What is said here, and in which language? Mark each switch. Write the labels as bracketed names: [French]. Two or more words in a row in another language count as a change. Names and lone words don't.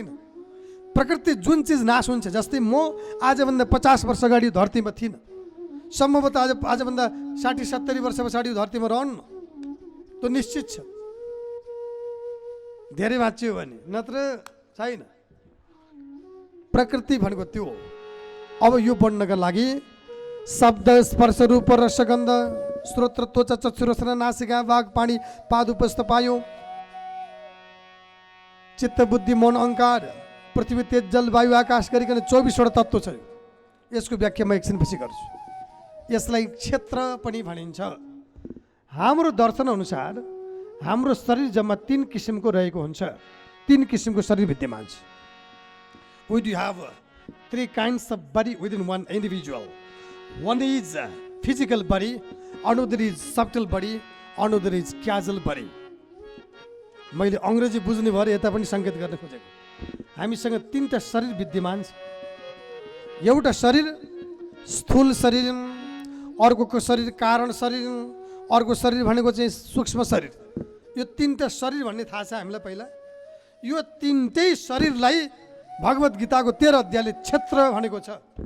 [Nepali] प्रकृति जुन चिज नाश हुन्छ, जस्तै म आजभन्दा 50 वर्ष अगाडि धरतीमा थिइनँ, सम्भवतः आजभन्दा 60-70 वर्ष पछाडि धरतीमा रहन्न, त्यो निश्चित छ। धेरै बाँच्यो भने, नत्र छैन। प्रकृति भनेको त्यो हो। अब यो बढ्नका लागि शब्द, स्पर्श, रूप, रसगन्ध, श्रोत्र, त्वचा, चक्षु, रसना, नासिका, वाग, पानी, पाद, उपस्थ, पायो, चित्त, बुद्धि, मन, अहंकार, पृथ्वी, तेज, जल, वायु, आकाश गरिकन 24वटा तत्त्व छ। यसको व्याख्या म एकछिनपछि गर्छु। यसलाई क्षेत्र पनि भनिन्छ। हाम्रो दर्शन अनुसार हाम्रो शरीर जम्मा 3 किसिमको रहेको हुन्छ। 3 किसिमको शरीर विद्यमान छ। [English] We do have 3 kinds of body within one individual. One is physical body, another is subtle body, another is casual body. [Nepali] मैले अङ्ग्रेजी बुझ्ने भएर यता पनि सङ्केत गर्न खोजेको। हामीसँग 3टा शरीर विद्यमान छ। एउटा शरीर स्थूल शरीर, अर्कोको शरीर कारण शरीर, अर्को शरीर भनेको चाहिँ सूक्ष्म शरीर। यो 3टा शरीर भन्ने थाहा छ हामीलाई पहिला। यो 3टै शरीरलाई भगवत गीताको 13 अध्यायले क्षेत्र भनेको छ।